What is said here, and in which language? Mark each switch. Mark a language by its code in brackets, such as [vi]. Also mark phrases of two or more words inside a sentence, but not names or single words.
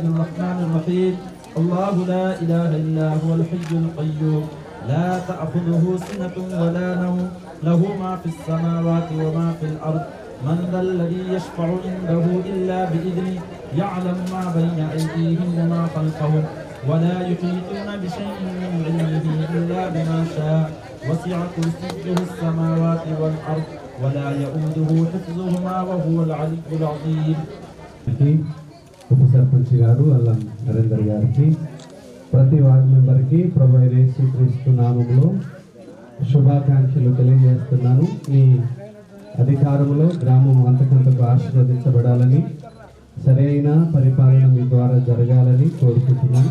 [ar] الرحمن الرحيم الله لا إله إلا هو الحي القيوم لا تأخذه سنة ولا نوم له ما في السماوات وما في الأرض من ذا الذي يشفع عنده إلا بإذنه يعلم ما بين أيديهم وما خلفهم ولا يحيطون بشيء من علمه إلا بما شاء وسع كرسيه السماوات والأرض ولا يؤوده حفظهما وهو العلي العظيم. [te] ఉప సర్పంచ్ గారు అల్లం నరేందర్ గారికి ప్రతి వార్డు మెంబర్కి ప్రభు యేసుక్రీస్తు నామములో శుభాకాంక్షలు తెలియజేస్తున్నాను. మీ అధికారంలో గ్రామం అంతకంతకు ఆశీర్వదించబడాలని సరైన పరిపాలన మీ ద్వారా జరగాలని కోరుకుంటున్నాను.